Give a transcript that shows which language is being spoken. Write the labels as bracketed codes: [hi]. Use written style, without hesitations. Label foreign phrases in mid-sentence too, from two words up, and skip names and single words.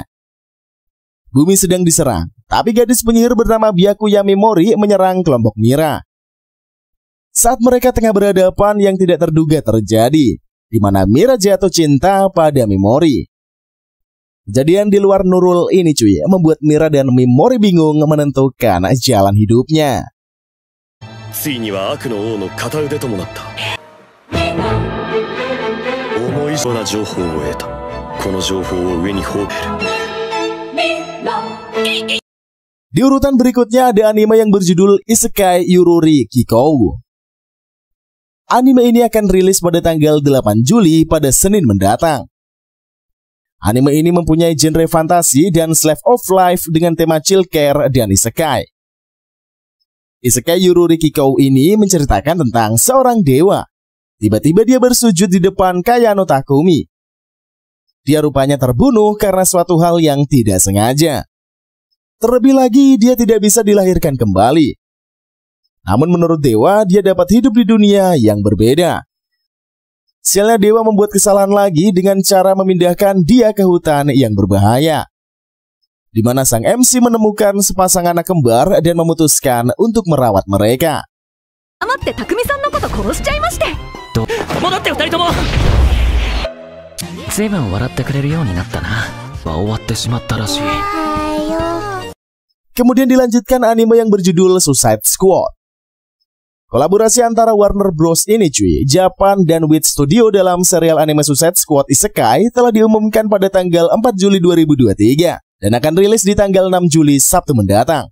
[id] Bumi sedang diserang, tapi gadis penyihir bernama Byakuya Memori menyerang kelompok Mira. Saat mereka tengah berhadapan yang tidak terduga terjadi, di mana Mira jatuh cinta pada Memori. Kejadian di luar Nurul ini cuy, membuat Mira dan Memori bingung menentukan jalan hidupnya. [ja] ついには悪の王の片腕ともなった。思いそうな情報を得た。この情報を上に放る。 [id] Di urutan berikutnya ada anime yang berjudul Isekai Yururi Kikou. Anime ini akan rilis pada tanggal 8 Juli pada Senin mendatang. Anime ini mempunyai genre fantasi dan [en] slice of life [id] dengan tema [en] chill care [id] dan isekai. Isekai Yururi Kikou ini menceritakan tentang seorang dewa. Tiba-tiba dia bersujud di depan Kayano Takumi. Dia rupanya terbunuh karena suatu hal yang tidak sengaja. Terlebih lagi, dia tidak bisa dilahirkan kembali. Namun menurut dewa, dia dapat hidup di dunia yang berbeda. Sialnya dewa membuat kesalahan lagi dengan cara memindahkan dia ke hutan yang berbahaya, di mana sang MC menemukan sepasang anak kembar dan memutuskan untuk merawat mereka. [ja] 随分笑ってくれるようになったな。は終わってしまったらしい。 [id] Kemudian dilanjutkan anime yang berjudul Suicide Squad. Kolaborasi antara Warner Bros ini cuy, Japan dan Wit Studio dalam serial anime Suicide Squad Isekai telah diumumkan pada tanggal 4 Juli 2023 dan akan rilis di tanggal 6 Juli Sabtu mendatang.